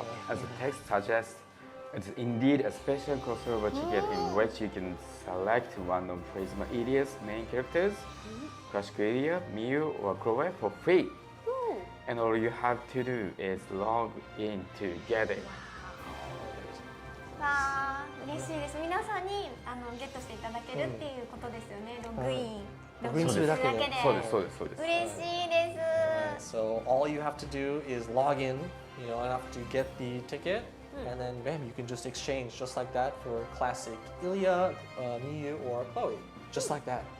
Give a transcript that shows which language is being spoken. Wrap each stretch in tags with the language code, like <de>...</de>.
<en>As the text suggests, it's indeed a special crossover ticket in which you can select one of Prisma Ilia's main characters, Crush Ilia, Miu, or Chloe for free. And all you have to do is log in to get it.</en> <ja>わあ、嬉しいです。皆さんにゲットしていただけるっていうことですよね。ログイン。ログインするだけで。そうです、そうです、そうです。嬉しいです。</ja> <en>So all you have to do is log in, enough to get the ticket, and then bam, you can just exchange just like that for classic Ilia, Miu, or Chloe, just like that.</en>